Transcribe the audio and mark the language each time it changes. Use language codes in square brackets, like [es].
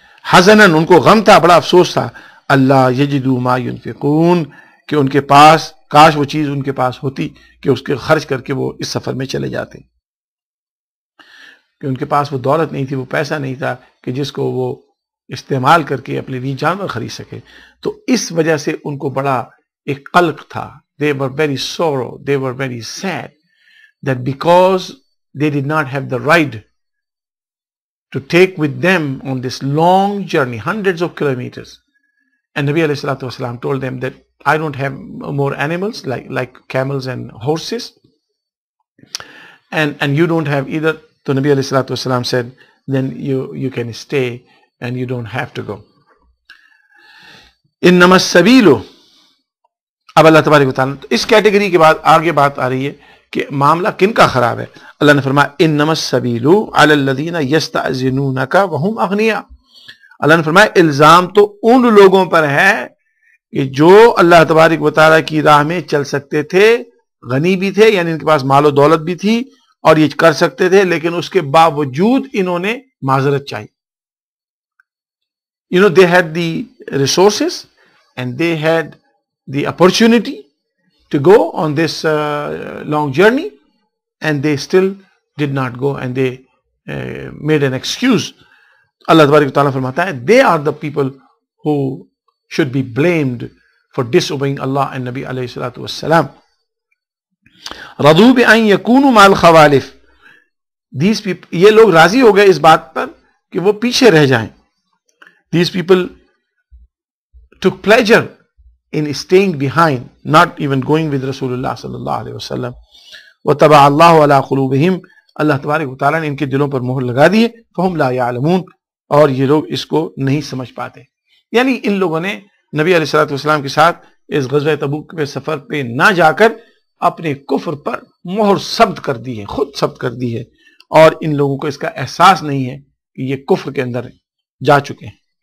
[ur] حزنن، ان کو غم تھا، بڑا افسوس تھا. [ar] اللہ یجدوا ما ينفقون، [ur] کہ ان کے پاس کاش وہ چیز ان کے پاس ہوتی کہ اس کے خرچ کر کے وہ اس سفر میں چلے جاتے، کہ ان کے پاس وہ دولت نہیں تھی، وہ پیسہ نہیں تھا کہ جس کو وہ استعمال کر کے اپنے لیے جانور خرید سکے. تو اس وجہ سے ان کو بڑا ایک قلق تھا. [en] They were very sorrow, they were very sad that because they did not have the right to take with them on this long journey, hundreds of kilometers. And Nabi alayhi salatu wasalam told them that I don't have more animals like camels and horses, and you don't have either. So Nabi alayhi salatu wasalam said, then you can stay and you don't have to go. [ar] انما السبیل، [ur] اب اللہ تبارک و تعالیٰ اس category کے بعد آگے بات آ رہی ہے کہ معاملہ کن کا خراب ہے. اللہ نے فرمایا [ar] انما السبیل علی الذین یستأذنونک وهم اغنیاء. [ur] اللہ نے فرمایا الزام تو ان لوگوں پر ہے کہ جو اللہ تبارک و تعالیٰ کی راہ میں چل سکتے تھے، غنی بھی تھے، یعنی ان کے پاس مال و دولت بھی تھی اور یہ کر سکتے تھے، لیکن اس کے باوجود انہوں نے معذرت چاہی. [en] They had the resources and they had the opportunity to go on this long journey, and they still did not go, and they made an excuse. Allah Tabarak Ta'ala [ur] فرماتا ہے [en] they are the people who should be blamed for disobeying Allah and Nabi alayhi salatu wassalam. [ar] رضوا بأن يكونوا مع الخوالف. [en] These people, [ur] یہ لوگ راضی ہو گئے اس بات پر کہ وہ پیچھے رہ جائیں. [en] These people took pleasure in staying behind, not even going with Rasulullah sallallahu alayhi wasallam. [ar] وَتَبَعَ اللَّهُ عَلَىٰ قُلُوبِهِمْ. [ur] اللہ تبارک و تعالیٰ نے ان کے دلوں پر مہر لگا دیے. [ar] فَهُمْ لَا يَعْلَمُونَ. [ur] اور یہ لوگ اس کو نہیں سمجھ پاتے. یعنی ان لوگوں نے نبی علیہ الصلوۃ والسلام کے ساتھ اس غزوہ تبوک کے سفر پہ نہ جا کر اپنے کفر پر مہر ثبت کر دی ہے، خود ثبت کر دی ہے، اور ان لوگوں کو اس کا احساس نہیں ہے کہ یہ کفر کے اندر جا چکے ہیں.